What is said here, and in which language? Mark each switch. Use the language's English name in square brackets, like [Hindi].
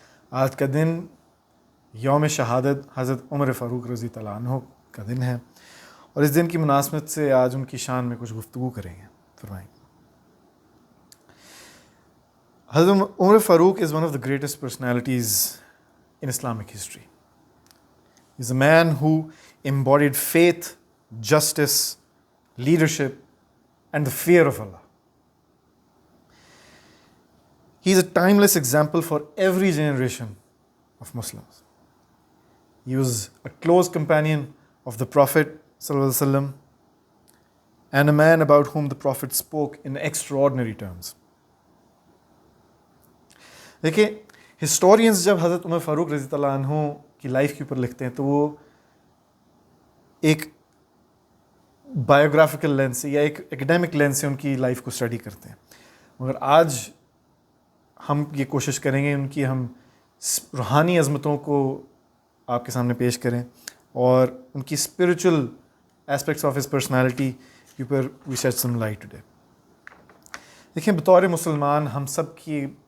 [Urdu] آج کا دن یوم شہادت حضرت عمر فاروق رضی اللہ عنہ کا دن ہے، اور اس دن کی مناسبت سے آج ان کی شان میں کچھ گفتگو کریں گے۔ فرمائیں۔ حضرت عمر فاروق [English] is one of the greatest personalities in Islamic history. He's a man who embodied faith, justice, leadership, and the fear of Allah. He's a timeless example for every generation of Muslims. He was a close companion of the Prophet ﷺ and a man about whom the Prophet spoke in extraordinary terms. [Urdu] دیکھیں، historians جب حضرت عمر فاروق رضی اللہ عنہ کی life کے اوپر لکھتے ہیں تو وہ ایک بایوگرافیکل لینس سے یا ایک ایکڈیمک لینس سے ان کی لائف کو اسٹڈی کرتے ہیں، مگر آج ہم یہ کوشش کریں گے ان کی ہم روحانی عظمتوں کو آپ کے سامنے پیش کریں اور ان کی [English] spiritual aspects of his personality [Urdu] کے اوپر [English] We shed some light today. [Urdu] دیکھیں، بطور مسلمان ہم سب کی